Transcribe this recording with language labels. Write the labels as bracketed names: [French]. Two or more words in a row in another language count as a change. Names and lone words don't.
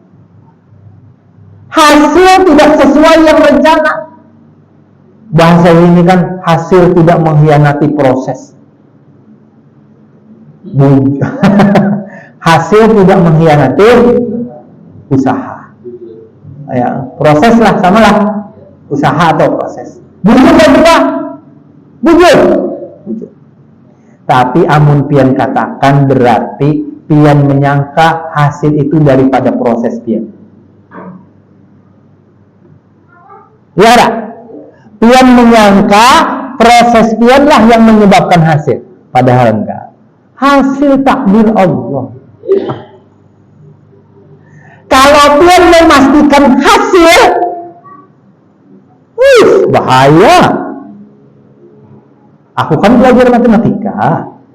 [Indonesian] Hasil tidak sesuai yang rencana. Bahasa ini kan, hasil tidak mengkhianati proses. Hasil tidak mengkhianati usaha. Ya, proses lah, [Banjar] samalah usaha atau proses. Bujur kan kita? Bujur. Tapi amun pian katakan berarti pian menyangka hasil itu daripada proses pian. Ya tak? Pian menyangka proses pian lah yang menyebabkan hasil. [Indonesian] Padahal enggak. Hasil takdir Allah. Kalau pian memastikan hasil, bahaya. Aku kan belajar matematika.